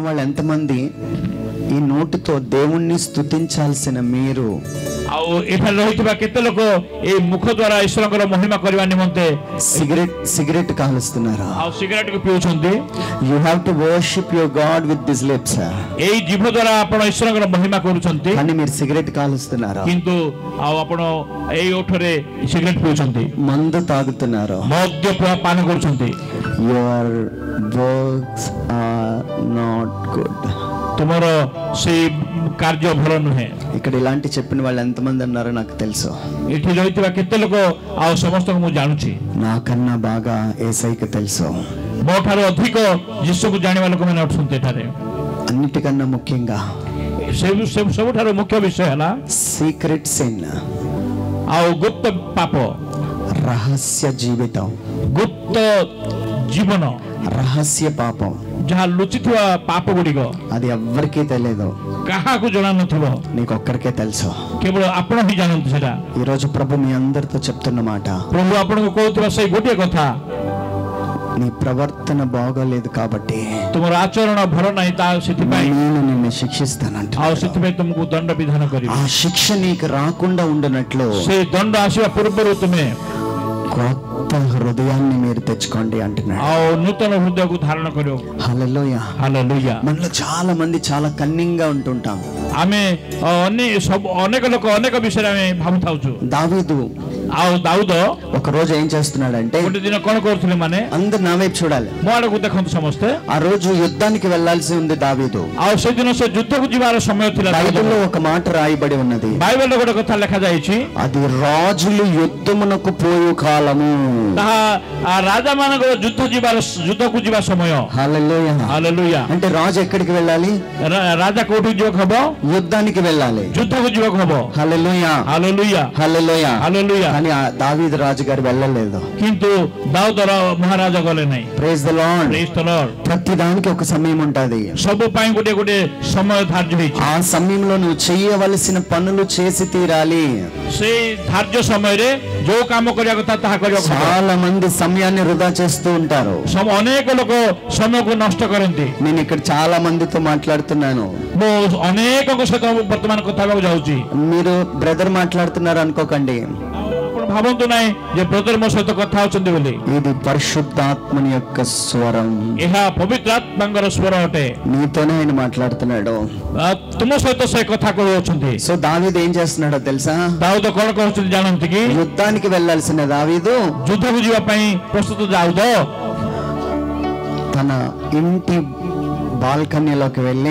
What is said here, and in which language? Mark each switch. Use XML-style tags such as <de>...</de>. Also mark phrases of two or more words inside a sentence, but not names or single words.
<te>ఎంతమంది ఈ నోటితో దేవుణ్ణి స్తుతించాల్సిన మీరు</te> <or>ଏଠାରେ ରହିଥିବା କେତେ ଲୋକ ଏଇ ମୁଖ ଦ୍ୱାରା ଈଶ୍ୱରଙ୍କର ମହିମା କରିବା ନିମନ୍ତେ</or> <te>సిగరెట్ కాలుస్తున్నారు?</te> <or>ଆଉ ସିଗାରେଟ କୁ ପିଉଛନ୍ତି?</or> <en>You have to worship your God with these lips.</en> <or>ଏଇ ଜିଭ ଦ୍ୱାରା ଆପଣ ଈଶ୍ୱରଙ୍କର ମହିମା କରୁଛନ୍ତି,</or> <te>కానీ మీరు సిగరెట్ కాలుస్తున్నారు.</te> <or>କିନ୍ତୁ ଆଉ ଆପଣ ଏଇ ଓଠରେ ସିଗାରେଟ ପିଉଛନ୍ତି,</or> <te>మందు తాగుతున్నారు,</te> <or>ମଦ୍ୟ ପାନ କରୁଛନ୍ତି.</or> <en>Your works are not good.</en> <or>ତୁମର ସେଇ କାର୍ଯ୍ୟ ଭଲ ନୁହେଁ.</or> <te>ఇక్కడ ఇలాంటి చెప్పిన వాళ్ళు ఎంతమంది ఉన్నారో నాకు తెలుసు.</te> <or>ଏଠି ରହିଥିବା କେତେ ଲୋକ ଆଉ ସମସ୍ତଙ୍କୁ ମୁଁ ଜାଣୁଛି.</or> <te>నాకన్నా బాగా యేసయ్యకి తెలుసు.</te> <or>ମୋ ଠାରୁ ଅଧିକ ଯୀଶୁକୁ ଜାଣିବା ଲୋକମାନେ ଅଛନ୍ତି ଏଠାରେ.</or> <te>అన్నిటికన్నా ముఖ్యంగా</te> <or>ସବୁଠାରୁ ମୁଖ୍ୟ ବିଷୟ ହେଲା</or> <en>secret sin,</en> <or>ଆଉ ଗୁପ୍ତ ପାପ,</or> <te>రహస్య జీవితం,</te> <or>ଗୁପ୍ତ ଜୀବନ,</or> <te>రహస్య పాపం.</te> <or>ଯାହା ଲୁଚିଥିବା ପାପ ଗୁଡ଼ିକ</or> <te>అది ఎవ్వరికీ తెలియదు,</te> <or>କାହାକୁ ଜଣା ନଥିବ,</or> <te>నీకు ఒక్కరికే తెలుసు.</te> <or>କେବଳ ଆପଣ ହିଁ ଜାଣନ୍ତି ସେଟା.</or> <te>ఈ రోజు ప్రభు మీ అందరితో చెప్తున్న మాట,</te> <or>ପ୍ରଭୁ ଆପଣଙ୍କୁ କହୁଥିବା ସେଇ ଗୋଟିଏ କଥା,</or> <te>నీ ప్రవర్తన బాగోలేదు కాబట్టి</te> <or>ତୁମର ଆଚରଣ ଭଲ ନାହିଁ, ତା ସେଥିପାଇଁ</or> <te>నేను నిన్ను శిక్షిస్తానంట.</te> <or>ଆଉ ସେଥିପାଇଁ ତୁମକୁ ଦଣ୍ଡ ବିଧାନ କରିବି.</or> <te>ఆ శిక్ష నీకు రాకుండా ఉండనట్లు</te> <or>ସେ ଦଣ୍ଡ ଆସିବା ପୂର୍ବରୁ ତୁମେ</or> <te>కొత్త హృదయాన్ని మీరు తెచ్చుకోండి అంటున్నాడు.</te> <or>ଆଉ ନୂତନ ହୃଦୟକୁ ଧାରଣ କରିବ.</or> <te>హల్లెలూయా.</te> <or>ହାଲେଲୁୟା.</or> <te>మనలో చాలా మంది చాలా కన్నింగా ఉంటుంటాం.</te> <or>ଆମେ ଅନେକ ଲୋକ ଅନେକ ବିଷୟରେ ଆମେ ଭାବୁଥାଉଛୁ.</or> <te>దావీదు</te> <or>ଆଉ ଦାଉଦ</or> <te>ఒక రోజు ఏం చేస్తున్నాడంటే,</te> <or>ଗୋଟେ ଦିନ କଣ କରୁଥିଲେ, ମାନେ</or> <te>అందరు నా వైపు చూడాలి.</te> <or>ମୋ ଆଡକୁ ଦେଖନ୍ତୁ ସମସ୍ତେ.</or> <te>ఆ రోజు యుద్ధానికి వెళ్లాల్సి ఉంది దావీదు.</te> <or>ଆଉ ସେଦିନ ସେ ଯୁଦ୍ଧକୁ ଯିବାର ସମୟ ଥିଲା.</or> <te>బైబిల్లో ఒక మాట రాయబడి ఉన్నది,</te> <or>ବାଇବେଲରେ ଗୋଟେ କଥା ଲେଖାଯାଇଛି,</or> <te>అది రాజులు యుద్ధమునకు పోయు కాలము.</te> <or>ତାହା ରାଜା ମାନଙ୍କର ଯୁଦ୍ଧକୁ ଯିବା ସମୟ.</or> <te>హల్లెలూయా.</te> <or>ହାଲେଲୁୟା.</or> <te>అంటే రాజు ఎక్కడికి వెళ్ళాలి?</te> <or>ରାଜା କୋଉଠିకి ଯିବାକୁ ହବ?</or> <te>యుద్ధానికి వెళ్ళాలి,</te> <or>ଯୁଦ୍ଧକୁ ଯିବାକୁ ହବ.</or> <te>హల్లెలూయా.</te> <or>ହାଲେଲୁୟା.</or> <te>హల్లెలూయా.</te> <or>ହାଲେଲୁୟା.</or> <te>కానీ ఆ దావీదు రాజు గారు వెళ్ళలేదు.</te> <or>କିନ୍ତୁ ଦାଉଦ ମହାରାଜା ଗଲେ ନାହିଁ.</or> <en>Praise the Lord. Praise the Lord.</en> <te>ప్రతి దానికి ఒక సమయం ఉంటది.</te> <or>ସବୁ ପାଇଁ ଗୋଟେ ଗୋଟେ ସମୟ ଧାର୍ଯ୍ୟ ହେଇଛି.</or> <te>ఆ సమయంలో నువ్వు చేయవలసిన పనులు చేసి తీరాలి.</te> <or>ସେଇ ଧାର୍ଯ୍ୟ ସମୟରେ ଯୋଉ କାମ କରିବା କଥା ତାହା କରିବାକୁ ହବ.</or> <te>చాలా మంది సమయాన్ని వృధా చేస్తూ ఉంటారు.</te> <or>ଅନେକ ଲୋକ ସମୟକୁ ନଷ୍ଟ କରନ୍ତି.</or> <te>నేను ఇక్కడ చాలా మందితో మాట్లాడుతున్నాను.</te> <or>ମୁଁ ଅନେକଙ୍କ ସହିତ ବର୍ତ୍ତମାନ କଥା ହେବାକୁ ଯାଉଛି.</or> <te>మీరు బ్రదర్ మాట్లాడుతున్నారు అనుకోకండి,</te> <or>ଆପଣ ଭାବନ୍ତୁ ନାହିଁ ଯେ ବ୍ରଦର ମୋ ସହିତ କଥା ହଉଛନ୍ତି ବୋଲି.</or> <te>ఇది పరిశుద్ధాత్మని యొక్క స్వరం.</te> <or>ଏହା ପବିତ୍ର ଆତ୍ମାଙ୍କର ସ୍ୱର ଅଟେ.</or> <te>నీతోనే ఆయన మాట్లాడుతున్నాడు.</te> <or>ତୁମ ସହିତ ସେ କଥା କହୁଛନ୍ତି.</or> <te>సో దావీదు ఏం చేస్తున్నాడో తెలుసా?</te> <or>ଦାଉଦ କଣ କହୁଛନ୍ତି ଜାଣନ୍ତି କି?</or> <te>యుద్ధానికి వెళ్ళాల్సిన దావీదు</te> <or>ଯୁଦ୍ଧକୁ ଯିବା ପାଇଁ ପ୍ରସ୍ତୁତ ଦାଉଦ</or> <te>తన ఇంటి బాల్కనీలోకి వెళ్ళి</te>